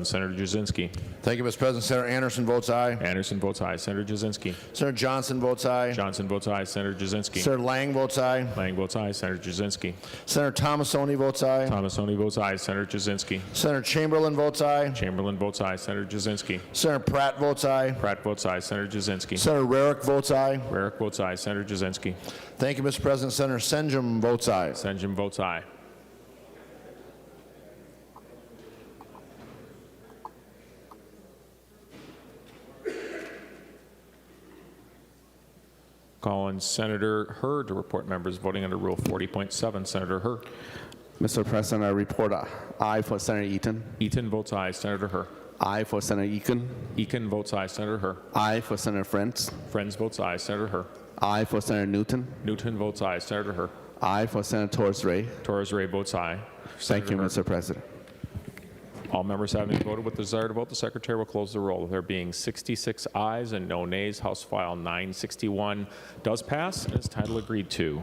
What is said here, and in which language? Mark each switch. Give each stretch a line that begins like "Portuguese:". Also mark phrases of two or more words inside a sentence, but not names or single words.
English: Senator Jasinski. Thank you, Mr. President. Senator Anderson votes aye. Anderson votes aye. Senator Jasinski. Senator Johnson votes aye. Johnson votes aye. Senator Jasinski. Senator Lang votes aye. Lang votes aye. Senator Jasinski. Senator Thomasoni votes aye. Thomasoni votes aye. Senator Jasinski. Senator Chamberlain votes aye. Chamberlain votes aye. Senator Jasinski. Senator Pratt votes aye. Pratt votes aye. Senator Jasinski. Senator Rarick votes aye. Rarick votes aye. Senator Jasinski. Thank you, Mr. President. Senator Senjum votes aye. Senjum votes aye. Calling Senator Hurd to report members voting under Rule 40.7. Senator Hurd. Mr. President, I report aye for Senator Eaton. Eaton votes aye. Senator Hurd. Aye for Senator Eakin. Eakin votes aye. Senator Hurd. Aye for Senator Friends. Friends votes aye. Senator Hurd. Aye for Senator Newton. Newton votes aye. Senator Hurd. Aye for Senator Torres Ray. Torres Ray votes aye. Thank you, Hurd. Mr. President. All members having voted with the desire to vote, the Secretary will close the roll. There being 66 ayes and no nays, House File 961 does pass and is title agreed to.